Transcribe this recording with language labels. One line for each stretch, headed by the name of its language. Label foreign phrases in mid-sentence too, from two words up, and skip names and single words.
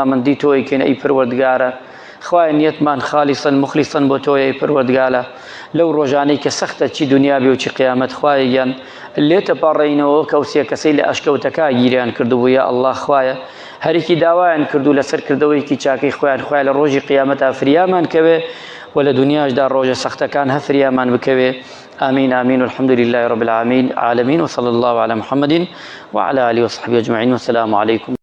Central Kurdish: ڕەزامەندی تۆی کەین ئەی پەروەردگارە خوای نیەتمان خالیسن مخلیسن بۆ تۆیە پەروەردگارە لەو ڕۆژانەی کە سەختە چی دنیا بێ و چی قیامەت خوایەگیان لێتە پاڕێینەوە کەوسێ کەسەی لە ئەشکەوتەکە گیریان کردبوو یا ئەڵڵا خوایە هەرێکی داوایان کردو لەسەر کردەوەیکی چاکەی خۆیان خوای لە ڕۆژی قیامەتە فریامان کەوێ و لە دنیاشدا ڕۆژە سەختەکان هەفریامان بکەوێ
Arabic: آمين آمين والحمد لله رب العالمين وصلى الله على محمد وعلى آله وصحبه أجمعين والسلام عليكم